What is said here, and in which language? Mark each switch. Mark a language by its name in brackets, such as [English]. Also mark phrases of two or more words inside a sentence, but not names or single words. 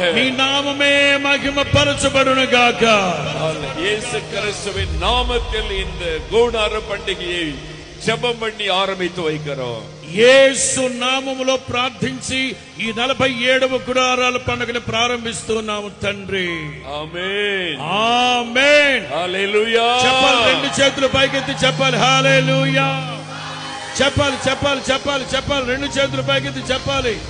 [Telugu] మీ నామమే మహిమ పరచబడునుగాక. [Tamil] இயேசு கிறிஸ்துவின் நாமத்தில் இந்த கூடார பண்டிகையை ஜெபம் பண்ணி ஆரம்பித்து வைக்கிறோம். [Telugu] యేసు నామములో ప్రార్థించి ఈ 47వ గుడారాల పండుగను ప్రారంభిస్తున్నాము తండ్రి. ఆమేన్ ఆమేన్. హల్లెలూయా. చెప్పాలి, రెండు చేతులు పైకెత్తి చెప్పాలి హల్లెలూయా. చెప్పాలి చెప్పాలి చెప్పాలి చెప్పాలి, రెండు చేతులు పైకెత్తి చెప్పాలి.